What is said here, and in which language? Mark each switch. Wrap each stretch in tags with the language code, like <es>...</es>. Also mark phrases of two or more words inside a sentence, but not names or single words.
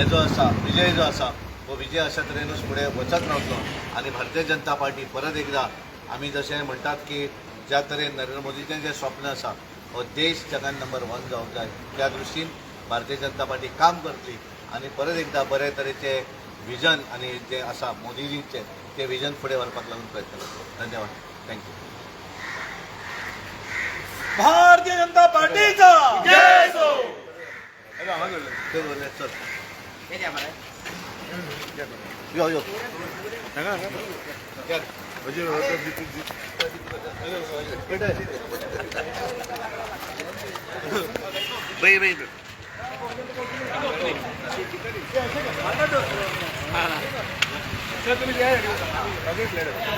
<kok>जो आसा विजय जो आसा हो विजय अशा तरेनूच फुडें वचत रावतलो आणि भारतीय जनता पार्टी परत एकदा आमी जशें म्हणटात की ज्या तरेन नरेंद्र मोदीचें जें स्वप्न आसा हो देश जगान नंबर 1 जावंक जाय त्या दृश्टीन भारतीय जनता पार्टी काम करतली आणि परत एकदा बरे तरेचे विजन आणि जे आसा मोदीजींचे ते विजन फुडें व्हरपाक लागून प्रयत्न करतलो. धन्यवाद. थँक्यू. भारतीय जनता पार्टीचा</kok> <mr>ते बोलले, चल. यो यो सर तुम्ही द्या अजून प्लेट</mr>